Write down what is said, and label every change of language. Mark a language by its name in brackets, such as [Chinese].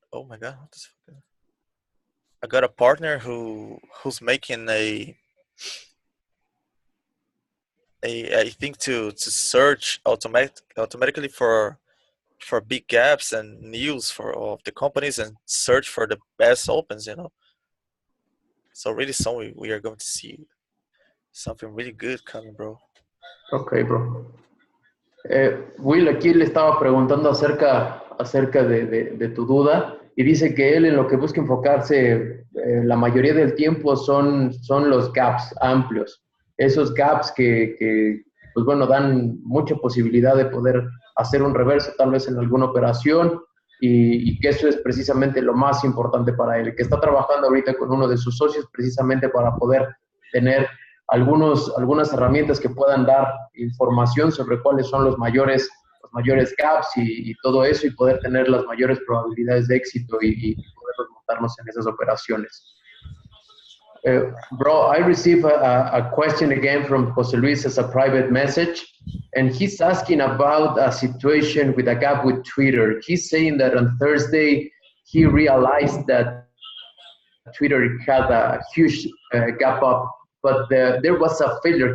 [English] Oh my god, what the fuck? I got a partner who's making a I think to search automatically for big gaps and news for of the companies and search for the best opens, you know. So really soon we are going to see something really good coming, bro. Ok, bro. [Spanish] Will aquí le estaba preguntando acerca de tu duda y dice que él en lo que busca enfocarse la mayoría del tiempo son los gaps amplios. Esos gaps que pues bueno, dan mucha posibilidad de poder hacer un reverso tal vez en alguna operación y que eso es precisamente lo más importante para él, que está trabajando ahorita con uno de sus socios precisamente para poder tener algunas herramientas que puedan dar información sobre cuáles son los mayores gaps y todo eso y poder tener las mayores probabilidades de éxito y poder montarnos en esas operaciones. [English] Bro, I received a question again from Jose Luis as a private message, and he's asking about a situation with a gap with Twitter. He's saying that on Thursday he realized that Twitter had a huge gap up, but there was a failure.